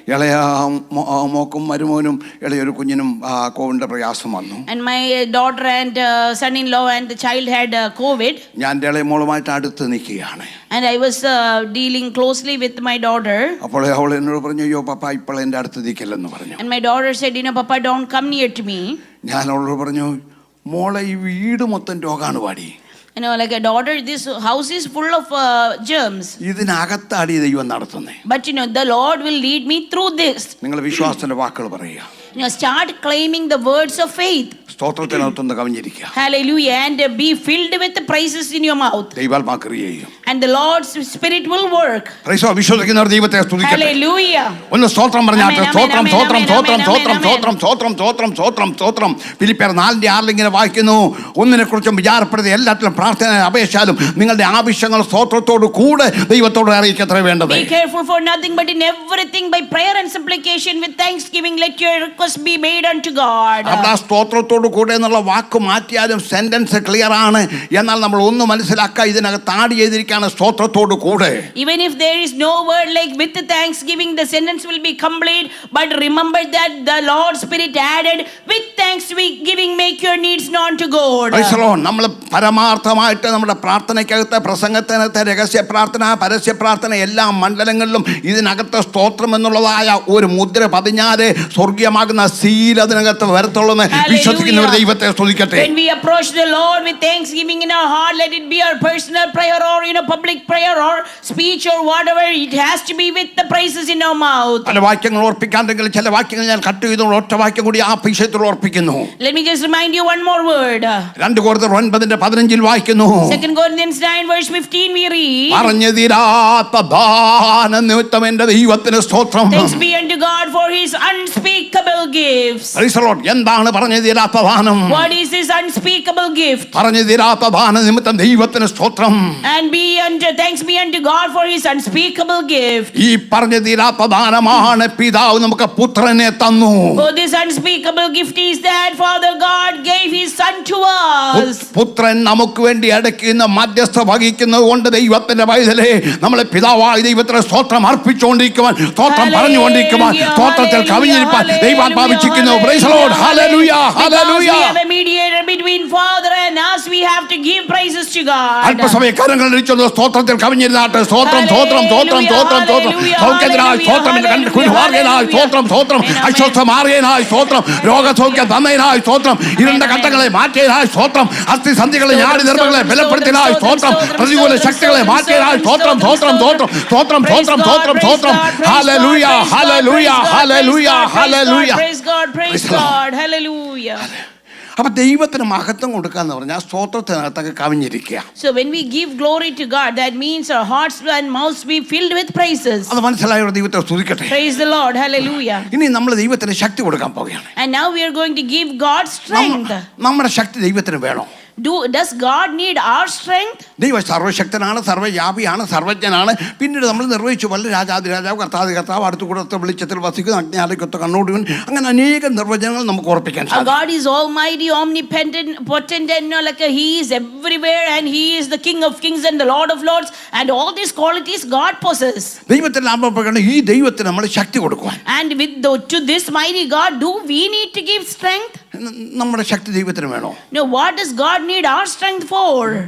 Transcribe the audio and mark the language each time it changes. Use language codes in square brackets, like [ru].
[ml] ഇളയ മോക്കും മരുമോനും ഇളയൊരു കുഞ്ഞിനും കോവിഡിന്റെ പ്രയാസം വന്നു. [en] And my daughter and son-in-law and the child had COVID. [ml] ഞാൻ ഇളയ മോളുമായിട്ട് അടുത്ത് നിൽക്കുകയാണ്. [en] And I was dealing closely with my daughter. [ml] അപ്പോൾ അവൾ എന്നോട് പറഞ്ഞു, അയ്യോ പപ്പ ഇപ്പോൾ എൻ്റെ അടുത്ത് നിൽക്കില്ലെന്ന് പറഞ്ഞു. [en] And my daughter said, Papa, don't come near to me. [ml] ഞാൻ അവളോട് പറഞ്ഞു, മോളെ ഈ വീട് മൊത്തം രോഗാണ് പാടി. [en] Like a daughter, this house is full of germs. [ml] ഇതിനകത്താടി ദൈവം നടത്തുന്നേ. [en] But the Lord will lead me through this. [ml] നിങ്ങൾ വിശ്വാസത്തിന്റെ വാക്കുകൾ പറയുക. [en] Start claiming the words of faith. [ml] സ്തോത്രത്തിനകത്തൊന്ന് കവിഞ്ഞിരിക്കുക. [en] Hallelujah. And be filled with the praises in your mouth. [ml] ദൈവാത്മാവ് ക്രിയ ചെയ്യും. [en] And the Lord's Spirit will work. [ml] വിശ്വസിക്കുന്നവർ ദൈവത്തെ സ്തുതിക്കട്ടെ. [en] Hallelujah. [ml] ഒന്ന് സ്തോത്രം പറഞ്ഞാട്ടെ. സ്തോത്രം സ്തോത്രം സ്തോത്രം സ്തോത്രം സ്തോത്രം സ്തോത്രം സ്തോത്രം സ്തോത്രം സ്തോത്രം. ഫിലിപ്പിയർ 4:6 ഇങ്ങനെ വായിക്കുന്നു, ഒന്നിനെ കുറിച്ചും വിചാരപ്പെടുത്തി എല്ലാത്തിലും പ്രാർത്ഥന അപേക്ഷിച്ചാലും നിങ്ങളുടെ ആവശ്യങ്ങൾ സ്തോത്രത്തോട് കൂടെ ദൈവത്തോട് അറിയിക്കത്ര വേണ്ടത്. [en] Be careful for nothing, but in everything by prayer and supplication with thanksgiving let your request be made unto God. [ml] അവിടെ സ്തോത്രത്തോട് കൂടെ എന്നുള്ള വാക്ക് മാറ്റിയാലും സെന്റൻസ് ക്ലിയർ ആണ്. എന്നാൽ നമ്മൾ ഒന്ന് മനസ്സിലാക്കുക, ഇതിനകത്ത് ആഡ് ചെയ്തിരിക്കുകയാണ് സ്തോത്രത്തോട് കൂടെ. [en] Even if there is no word like with thanksgiving, the sentence will be complete. But remember that the Lord's Spirit added with thanksgiving make your needs known to God. [ml] നമ്മൾ പരമാർത്ഥമായിട്ട് നമ്മുടെ പ്രാർത്ഥനയ്ക്കകത്ത്, പ്രസംഗത്തിനകത്ത്, രഹസ്യ പ്രാർത്ഥന, പരസ്യ പ്രാർത്ഥന എല്ലാ മണ്ഡലങ്ങളിലും ഇതിനകത്ത് സ്തോത്രം എന്നുള്ളതായ ഒരു മുദ്ര പതിഞ്ഞാല് സ്വർഗീയമാകുന്ന സീൽ അതിനകത്ത് വരത്തുള്ളൂ. വിശ്വസിക്കുന്നവർ ദൈവത്തെ സ്തുതിക്കട്ടെ. [en] When we approach the Lord with thanksgiving in our heart, let it be our personal prayer or public prayer or speech or whatever, it has to be with the praises in our mouth. [ml] പല വാക്യങ്ങൾ ഓർപ്പിക്കാണ്ടെങ്കിൽ ചില വാക്യങ്ങൾ ഞാൻ cut ചെയ്തു ഒറ്റ വാക്യം കൂടി ആ വിഷയത്തിൽ ഓർപ്പിക്കുന്നു. [en] Let me just remind you one more word. [ml] 2 കൊരിന്ത്യർ 9:15 വായിക്കുന്നു. [en] 2 Corinthians 9:15 we read, [ml] പറഞ്ഞു തീരാത്ത ദാന നിമിത്തം എൻ്റെ ദൈവത്തിന് സ്തോത്രം. [en] Thanks be unto God for his unspeakable gifts. Praise the Lord. [ml] എന്താണ് പറഞ്ഞു തീരാത്ത ദാനം? [en] What is his unspeakable gift? [ml] പറഞ്ഞു തീരാത്ത ദാന നിമിത്തം ദൈവത്തിന് സ്തോത്രം. [en] And thanks be unto God for his unspeakable gift. [ml] ഈ പറഞ്ഞു തീരാത്ത ദാനമാണ് പിതാവ് നമുക്ക് പുത്രനെ തന്നു. [en] Oh, this unspeakable gift is that Father God gave his son to us. [ml] പുത്രൻ നമുക്ക് വേണ്ടി അടയ്ക്കുന്ന മധ്യസ്ഥ വഹിക്കുന്നത് കൊണ്ട് ദൈവത്തിന്റെ വയതിലെ നമ്മളെ പിതാവായ ദൈവത്തിന് സ്തോത്രം അർപ്പിച്ചുകൊണ്ടിരിക്കുവാൻ, സ്തോത്രം പറഞ്ഞുകൊണ്ടിരിക്കുവാൻ, സ്തോത്രത്തിൽ കവിഞ്ഞിരിപ്പാൻ ദൈവാത്മാവിച്ചിരിക്കുന്നു. [en] Praise the Lord. Hallelujah. Hallelujah. We have a mediator between Father and us. We have to give praises to God. [ml] അല്പസമയ കരങ്ങൾ ഇടിച്ചൊന്ന് സ്തോത്രത്തിൽ കവിഞ്ഞിരുന്നാട്ടെ. സ്തോത്രം സ്തോത്രം സ്തോത്രം സ്തോത്രം സ്തോത്രം. സൗഖ്യത്തിനായി സ്തോത്രം, കുരുമാർഗനായി സ്തോത്രം സ്തോത്രം, അസ്വസ്ഥമാർഗനായി സ്തോത്രം, രോഗസൗഖ്യം തന്നതിനായി സ്തോത്രം, ഇരുണ്ട ഘട്ടങ്ങളെ മാറ്റിയതിനായി സ്തോത്രം, അസ്ഥിസന്ധികളെ ഞാടി നിർമ്മങ്ങളെ ബലപ്പെടുത്തിയതിനായി സ്തോത്രം, പ്രതികൂല ശക്തികളെ മാറ്റിയതിനായി സ്തോത്രം സ്തോത്രം സ്തോത്രം സ്തോത്രം സ്തോത്രം സ്തോത്രം സ്തോത്രം. Hallelujah hallelujah hallelujah hallelujah. [en] Praise God, praise God. Hallelujah. [ml] അപ്പൊ ദൈവത്തിന് മഹത്വം കൊടുക്കാന്ന് പറഞ്ഞാൽ സ്തോത്രത്തിനകത്തൊക്കെ കവിഞ്ഞിരിക്കുക. [en] So when we give glory to God, that means our hearts and mouths be filled with praises. [ml] അത് മനസ്സിലായോ? ദൈവത്തെ സ്തുതിക്കട്ടെ. [en] Praise the Lord. Hallelujah. [ml] ഇനി നമ്മൾ ദൈവത്തിന് ശക്തി കൊടുക്കാൻ പോവുകയാണ്. [en] And now we are going to give God strength. [ml] നമ്മുടെ ശക്തി ദൈവത്തിന് വേണോ? [en] Does God need our strength? [ml] ദൈവം സർവശക്തനാണ്, സർവ്വവ്യാപിയാണ്, സർവജ്ഞനാണ്. പിന്നീട് നമ്മൾ നിർവഹിച്ചു വല്ല രാജാതി രാജാവ്, കർത്താതി കർത്താവ്, അടുത്ത് കൂടത്തെ വെളിച്ചത്തിൽ വസിക്കുന്ന അജ്ഞാനക്കൊത്ത കണ്ണോടുവൻ, അങ്ങനെ അനേകം നിർവചനങ്ങൾ നമുക്ക് ഓർപ്പിക്കാൻ സാധിക്കും. [en] God is almighty, omnipotent, potent, and he is everywhere, and he is the King of kings and the Lord of lords, and all these qualities God possesses. [ml] ദൈവത്തിന് നാമപ്രകാരം ഈ ദൈവത്തിന് നമ്മൾ ശക്തി കൊടുക്കുവാൻ, [en] and to this mighty God, do we need to give strength? [ml] നമ്മുടെ ശക്തി ദൈവത്തിന് വേണോ? [en] No, what does God need our strength for?